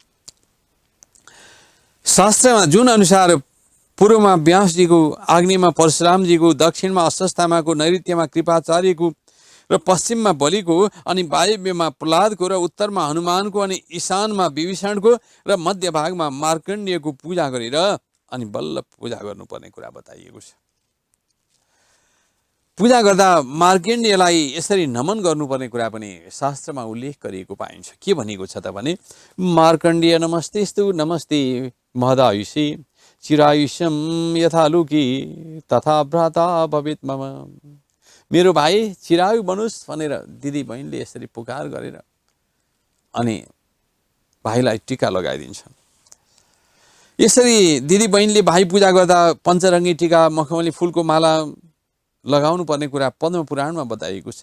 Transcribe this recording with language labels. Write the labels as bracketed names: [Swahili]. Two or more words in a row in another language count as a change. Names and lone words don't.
[Nepali] शास्त्रमा जुन अनुसार पूर्वमा व्यासजीको, आग्नेयमा परशुरामजीको, दक्षिणमा अश्वत्थामाको, नैऋत्यमा कृपाचार्यको र पश्चिममा बलिको, अनि वायव्यमा प्रहलादको र उत्तरमा हनुमानको, अनि ईशानमा विभीषणको र मध्य भागमा मार्कण्डेयको पूजा गरेर अनि बल्ल पूजा गर्नुपर्ने कुरा बताइएको छ। पूजा गर्दा मार्कण्डेयलाई यसरी नमन गर्नुपर्ने कुरा पनि शास्त्रमा उल्लेख गरिएको पाइन्छ। के भनेको छ त भने, [Sanskrit] मार्कण्डेय नमस्तेस्तु नमस्ते महदायुषी चिरायुष्यम यथा लुकी तथा भ्राता भवेत् मम। [Nepali] मेरो भाइ चिरायु बनोस् भनेर दिदी बहिनीले यसरी पुकार गरेर अनि भाइलाई टीका लगाइदिन्छन्। यसरी दिदी बहिनीले भाइ पूजा गर्दा पञ्चरङ्गी टीका, मखमली फुलको माला लगाउनु पर्ने कुरा पद्म पुराणमा बताइएको छ।